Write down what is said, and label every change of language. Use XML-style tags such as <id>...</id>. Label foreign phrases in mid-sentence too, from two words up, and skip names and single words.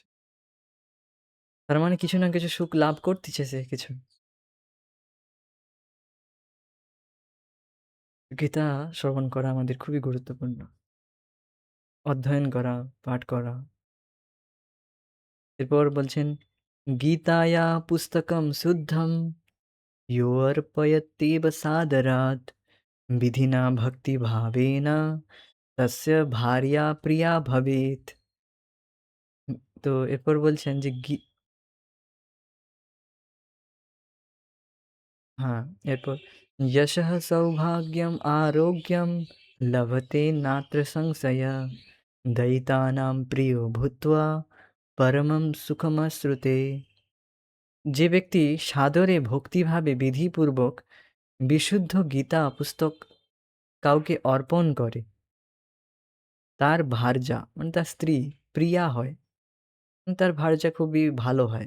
<bn>তার মানে কিছু না কিছু সুখ লাভ করতিছে সে কিছু। গীতা শ্রবণ করা আমাদের খুবই গুরুত্বপূর্ণ। অধ্যয়ন করা, পাঠ করা। এরপর বলছেন,</bn> <sa>"গীতায়া পুস্তকম শুদ্ধম यो अर्पयत्येव सादरात् विधिना भक्तिभावेन तस्य भार्या प्रिया भवेत्।"</sa> <bn>তো এরপর বলছেন যে হ্যাঁ, এরপর</bn> <sa>"यशः सौभाग्यम् आरोग्यं लभते नात्र संशयः दयितानां प्रियो भूत्वा परमं सुखमाश्नुते।"</sa> <bn>যে ব্যক্তি সাদরে ভক্তিভাবে বিধিপূর্বক বিশুদ্ধ গীতা পুস্তক কাউকে অর্পণ করে, তার ভার্যা মানে তার স্ত্রী প্রিয়া হয়। তার ভার্যা খুবই ভালো হয়।</bn>